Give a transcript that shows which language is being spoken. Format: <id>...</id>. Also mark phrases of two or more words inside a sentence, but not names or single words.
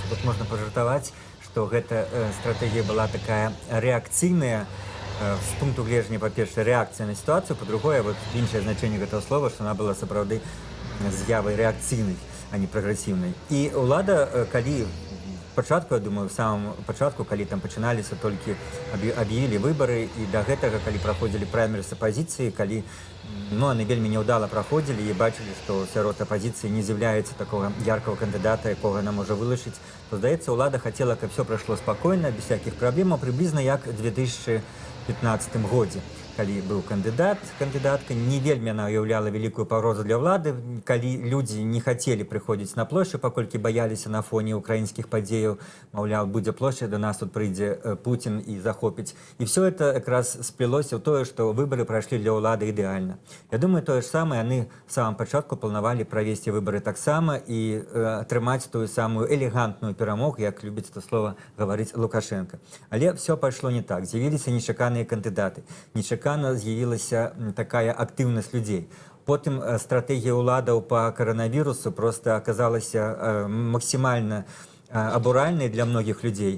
<be>Тут можна пажартаваць, што гэта стратэгія была такая рэакцыйная, з пункту гледжання, па-першае, рэакцыя на сітуацыю, па-другое, вот іншае значэнне гэтага слова, што яна была сапраўды з'явай рэакцыйнай, а не прагрэсіўнай. І ўлада, калі пачатку, я думаю,</be> <ru>в самом</ru> <be>пачатку, калі там пачыналіся толькі аб'явілі выбары, і да гэтага, калі праходзілі праймерыс апазіцыі, калі яны вельмі няўдала праходзілі і бачылі, што сярод апазіцыі не з'яўляецца такога яркага кандыдата, якога яна можа вылучыць, то, здаецца, ўлада хацела, каб все прайшло спакойна, без всякіх праблемаў, прыблізна як у 2015 годзе. Калі быў кандыдатка, не вельмі яна ўяўляла вялікую пагрозу для ўлады, калі людзі не хацелі прыходзіць на плошчу, паколькі баяліся на фоне украінскіх падзеяў, маўляў, будзе плошча, да нас тут прыйдзе Пуцін і захопіць. І</be> <ru>все это</ru> <be>якраз сплелося ў тое, што выбары прайшлі для ўлады ідэальна. Я думаю, тое ж самае, яны</be> <ru>в самом</ru> <be>пачатку планавалі правесці выбары таксама і атрымаць тую самую элегантную перамогу, як любіць</be> <ru>это слово</ru> <be>гаварыць Лукашенко. Але все пайшло не так. З'явіліся нечаканыя кандыдаты. З'явілася такая актыўнасць людзей. Потым стратэгія ўладаў па каранавірусу проста аказалася максімальна абуральнай для многіх людзей.</be>